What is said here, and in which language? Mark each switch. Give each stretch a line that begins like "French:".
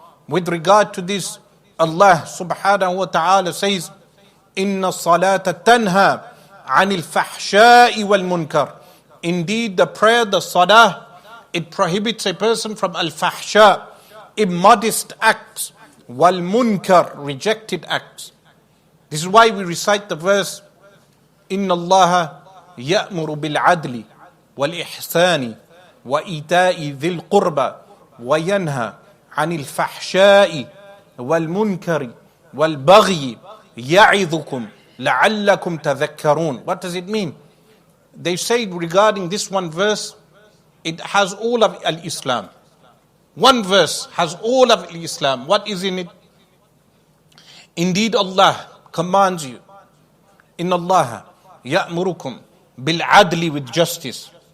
English: With regard to this, Allah subhanahu wa ta'ala says,
Arabic: إِنَّ الصَّلَاةَ تَنْهَى عَنِ الْفَحْشَاءِ وَالْمُنْكَرِ.
English: Indeed, the prayer, the salah, it prohibits a person from al-fahsha, immodest acts, wal-munkar, rejected acts. This is why we recite the verse,
Arabic: إِنَّ اللَّهَ يَأْمُرُ بِالْعَدْلِ وَالْإِحْسَانِ وَإِيتَاءِ ذِي الْقُرْبَى وَيَنْهَى عَنِ الْفَحْشَاءِ وَالْمُنْكَرِ وَالْبَغْيِ يَعِظُكُمْ لَعَلَّكُمْ تَذَكَّرُونَ.
English: What does it mean? They say regarding this one verse, it has all of al-Islam. One verse has all of al-Islam. What is in it? Indeed, Allah commands you,
Arabic: إِنَّ اللَّهَ يَأْمُرُكُمْ بِالْعَدْلِ,
English: with justice.